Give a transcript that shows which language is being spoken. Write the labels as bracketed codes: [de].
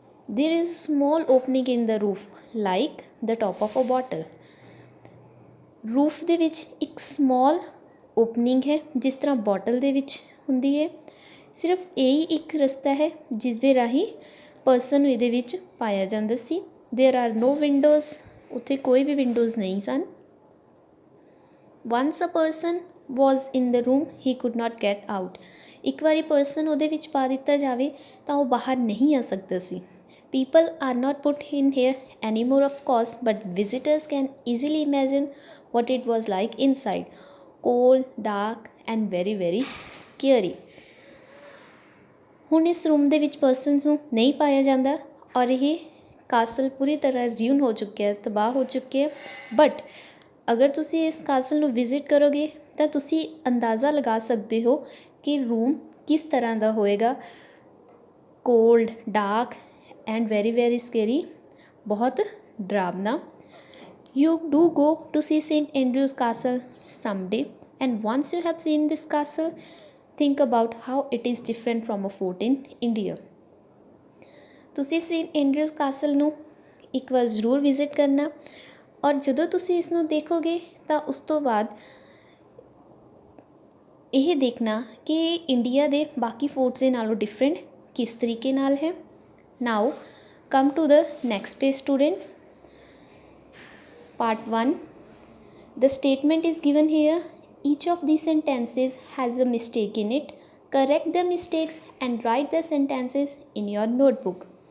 [en] There is small opening in the roof like the top of a bottle. [pa] Roof ਦੇ ਵਿੱਚ ਇੱਕ small opening ਹੈ ਜਿਸ ਤਰ੍ਹਾਂ ਬੋਟਲ ਦੇ ਵਿੱਚ ਹੁੰਦੀ ਹੈ. ਸਿਰਫ ਇਹੀ ਇੱਕ ਰਸਤਾ ਹੈ ਜਿਸ ਦੇ ਰਾਹੀਂ ਪਰਸਨ ਨੂੰ ਇਹਦੇ ਵਿੱਚ ਪਾਇਆ ਜਾਂਦਾ ਸੀ. [en] There are no windows. [pa] ਉੱਥੇ ਕੋਈ ਵੀ ਵਿੰਡੋਜ਼ ਨਹੀਂ ਸਨ. [en] Once a person was in the room he could not get out. [pa] ਇੱਕ ਵਾਰੀ ਪਰਸਨ ਉਹਦੇ ਵਿੱਚ ਪਾ ਦਿੱਤਾ ਜਾਵੇ ਤਾਂ ਉਹ ਬਾਹਰ ਨਹੀਂ ਆ ਸਕਦਾ ਸੀ। [en] People are not put in here anymore, of course, but visitors can easily imagine what it was like inside. Cold, dark, and very, very scary. [pa] ਹੁਣ ਇਸ ਰੂਮ ਦੇ ਵਿੱਚ ਪਰਸਨਸ ਨੂੰ ਨਹੀਂ ਪਾਇਆ ਜਾਂਦਾ ਔਰ ਇਹ ਕਾਸਲ ਪੂਰੀ ਤਰ੍ਹਾਂ ਰਿਊਨ ਹੋ ਚੁੱਕਿਆ ਹੈ, ਤਬਾਹ ਹੋ ਚੁੱਕਿਆ ਹੈ। ਬਟ ਅਗਰ ਤੁਸੀਂ ਇਸ ਕਾਸਲ ਨੂੰ ਵਿਜ਼ਿਟ ਕਰੋਗੇ ਤਾਂ ਤੁਸੀਂ ਅੰਦਾਜ਼ਾ ਲਗਾ ਸਕਦੇ ਹੋ ਕਿ ਰੂਮ ਕਿਸ ਤਰ੍ਹਾਂ ਦਾ ਹੋਏਗਾ। [en] cold, dark and very very scary, [hi] बहुत डरावना। [en] You do go to see St. Andrew's Castle someday, and once you have seen this castle, think about how it is different from a fort in India. [pa] ਤੁਸੀਂ Saint Andrews castle ਨੂੰ ਇੱਕ ਵਾਰ ਜ਼ਰੂਰ visit ਕਰਨਾ ਔਰ ਜਦੋਂ ਤੁਸੀਂ ਇਸ ਨੂੰ ਦੇਖੋਗੇ ਤਾਂ ਉਸ ਤੋਂ ਬਾਅਦ ਇਹ ਦੇਖਣਾ ਕਿ ਇੰਡੀਆ ਦੇ ਬਾਕੀ ਫੋਰਟਸ ਦੇ ਨਾਲੋਂ ਡਿਫਰੈਂਟ ਕਿਸ ਤਰੀਕੇ ਨਾਲ ਹੈ। [en] Now come to the next page, students. Part 1. The statement is given here. Each of these sentences has a mistake in it. Correct the mistakes and write the sentences in your notebook.